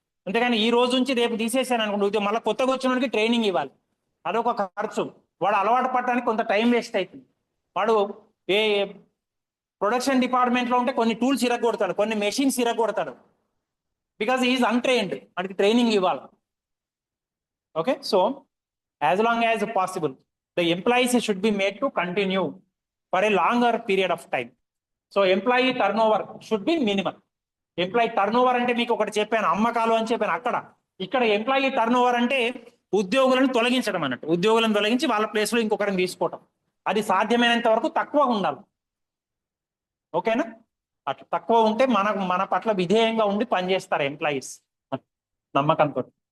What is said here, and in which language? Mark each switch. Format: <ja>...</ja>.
<te>అంతేగాని ఈ రోజు నుంచి రేపు తీసేసాను అనుకోండి, మళ్ళీ కొత్తగా వచ్చిన వాడికి ట్రైనింగ్ ఇవ్వాలి, అదొక ఖర్చు. వాడు అలవాటు పడటానికి కొంత టైం వేస్ట్ అవుతుంది. వాడు ఏ ప్రొడక్షన్ డిపార్ట్మెంట్ లో ఉంటే కొన్ని టూల్స్ ఇరగొడతాడు, కొన్ని మెషిన్స్ ఇరగొడతాడు,</te> <en>because is untrained,</en> <te>వాడికి ట్రైనింగ్ ఇవ్వాలి.</te> <en>Okay, so as long as possible, the employees should be made to continue for a longer period of time. So employee turnover should be minimal.</en> <te>Employee turnover అంటే మీకు ఒకటి చెప్పాను, అమ్మకాలు అని చెప్పాను. అక్కడ ఇక్కడ ఎంప్లాయీ టర్నోవర్ అంటే ఉద్యోగులను తొలగించడం అన్నట్టు. ఉద్యోగులను తొలగించి వాళ్ళ ప్లేస్ లో ఇంకొకరిని తీసుకోవటం. అది సాధ్యమైనంత వరకు తక్కువ ఉండాలి. ఓకేనా? అట్లా తక్కువ ఉంటే మన పట్ల విధేయంగా ఉండి పనిచేస్తారు ఎంప్లాయీస్ నమ్మకంతో.</te>